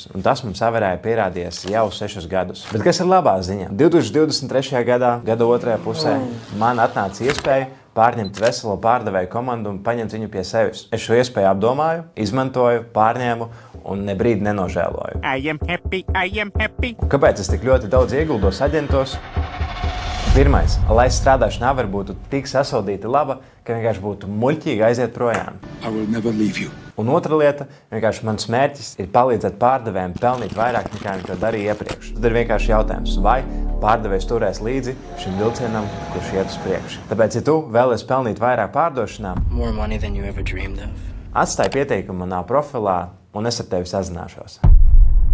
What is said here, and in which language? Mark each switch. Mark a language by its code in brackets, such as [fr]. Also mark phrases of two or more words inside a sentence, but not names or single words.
[lv] Un tas mums savērēja pierādījies jau 6 gadus. Bet kas ir labā ziņa? 2023. gadā, gada otrajā pusē, man atnāca iespēja pārņemt veselo pārdevēju komandu un paņemt viņu pie sevis. Es šo iespēju apdomāju, izmantoju, pārņēmu un ne brīdi nenožēloju. [en] I am happy. [lv] Un kāpēc es tik ļoti daudz ieguldos aģentos? Pirmais, lai strādāšanā var būtu tik sasodīta laba, ka vienkārši būtu muļķīgi aiziet projām. [en] I will never leave you. [lv] Un otra lieta, vienkārši mans mērķis ir palīdzēt pārdevējiem pelnīt vairāk nekā viņi to darīja iepriekš. Tad ir vienkārši jautājums, vai pārdevējs turēs līdzi šim vilcienam, kurš iet uz priekšu. Tāpēc, ja tu vēlies pelnīt vairāk pārdošanā, [en] More money than you ever dreamed of. [lv] atstāj pieteikumu manā profilā un es ar tevi sazināšos.